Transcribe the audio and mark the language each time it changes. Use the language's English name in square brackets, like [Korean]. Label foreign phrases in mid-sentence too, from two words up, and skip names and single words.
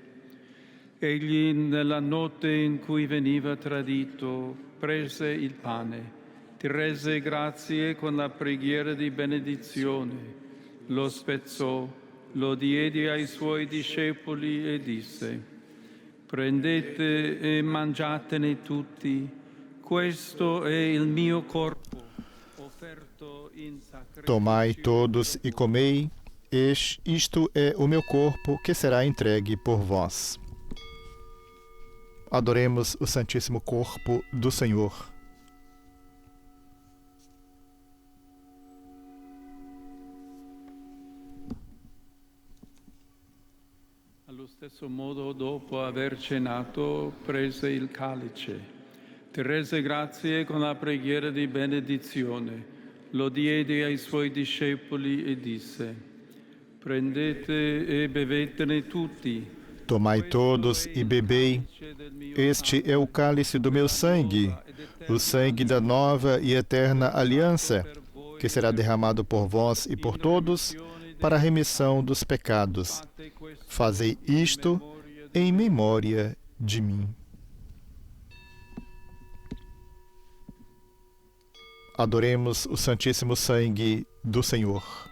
[Italian] Egli, nella notte in cui veniva tradito, prese il pane, ti rese grazie con la preghiera di benedizione, lo spezzò, lo diede ai suoi discepoli e disse: prendete e mangiatene tutti, questo è il mio corpo, offerto in sacrificio. [Portuguese] Tomai todos e comei, isto é o meu corpo que será entregue por vós. Adoremos o Santíssimo Corpo do Senhor. [Italian] Allo stesso modo, dopo aver cenato, prese il calice, ti rese grazie con la preghiera di benedizione, lo diede ai suoi discepoli e disse: prendete e bevetene tutti. [Portuguese] Tomai todos e bebei. Este é o cálice do meu sangue, o sangue da nova e eterna aliança, que será derramado por vós e por todos para a remissão dos pecados. Fazei isto em memória de mim. Adoremos o Santíssimo Sangue do Senhor.